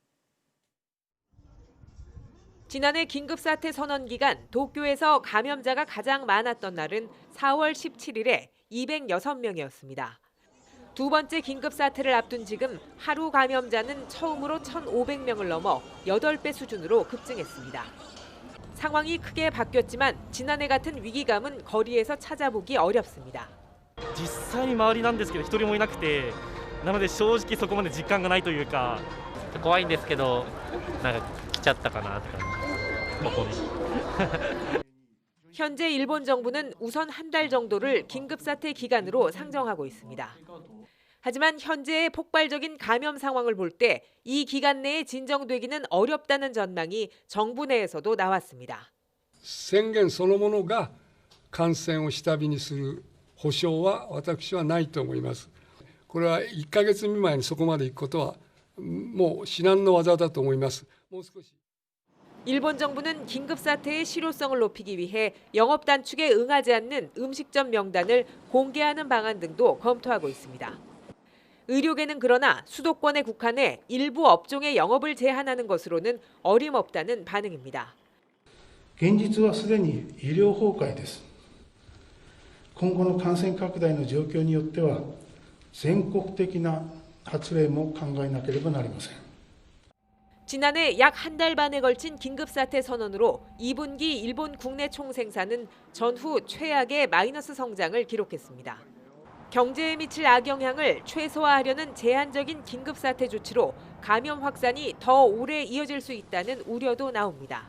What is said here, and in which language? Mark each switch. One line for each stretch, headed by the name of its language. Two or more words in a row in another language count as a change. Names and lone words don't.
Korean: 지난해 긴급사태 선언 기간 도쿄에서 감염자가 가장 많았던 날은 4월 17일에 206명이었습니다. 두 번째 긴급사태를 앞둔 지금 하루 감염자는 처음으로 1,500명을 넘어 8배 수준으로 급증했습니다. 상황이 크게 바뀌었지만 지난해 같은 위기감은 거리에서 찾아보기 어렵습니다.
Japanese: 実際に周りなんですけど一人もいなくてなので正直そこまで実感がないというか怖いんですけどなんか来ちゃったかなって感じ。
Korean: 현재 일본 정부는 우선 한 달 정도를 긴급사태 기간으로 상정하고 있습니다. 하지만 현재의 폭발적인 감염 상황을 볼 때 이 기간 내에 진정되기는 어렵다는 전망이 정부 내에서도 나왔습니다.
Japanese: 宣言そのものが感染を下火にする保証は私はないと思います。これは1ヶ月未満にそこまで行くことはもう至難の業だと思います。もう少し
Korean: 일본 정부는 긴급사태의 실효성을 높이기 위해 영업 단축에 응하지 않는 음식점 명단을 공개하는 방안 등도 검토하고 있습니다. 의료계는 그러나 수도권에 국한해 일부 업종의 영업을 제한하는 것으로는 어림없다는 반응입니다.
Japanese: 現実はすでに医療崩壊です。今後の感染拡大の状況によっては全国的な発令も考えなければなりません。
Korean: 지난해 약 한 달 반에 걸친 긴급사태 선언으로 2분기 일본 국내 총생산은 전후 최악의 마이너스 성장을 기록했습니다. 경제에 미칠 악영향을 최소화하려는 제한적인 긴급사태 조치로 감염 확산이 더 오래 이어질 수 있다는 우려도 나옵니다.